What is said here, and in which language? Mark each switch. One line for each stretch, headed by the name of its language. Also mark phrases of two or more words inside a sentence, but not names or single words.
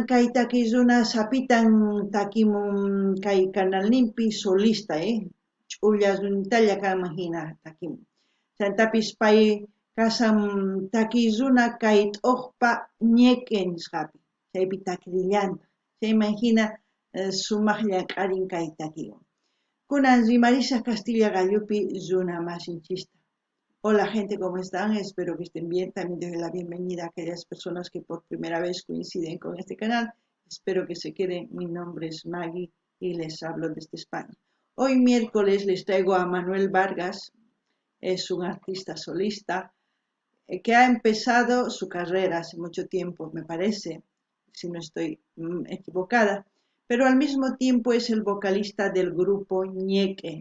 Quechua: kay takiy runa sapitan takimun kay canalninpi solista ch'ulla runitalla kanman hina takimun chantapis pay kasan takiy runa kay t'uqpa ñeque nisqapi chaypi takrillanta chayman hina sumaqlla q'arin kay takiywan kunan rimarisaq Castilla Gallupi runa masinchista.
Spanish: Hola gente, ¿cómo están? Espero que estén bien. También doy la bienvenida a aquellas personas que por primera vez coinciden con este canal. Espero que se queden. Mi nombre es Maggie y les hablo desde España. Hoy miércoles les traigo a Manuel Vargas. Es un artista solista que ha empezado su carrera hace mucho tiempo, me parece, si no estoy equivocada, pero al mismo tiempo es el vocalista del grupo Ñeque.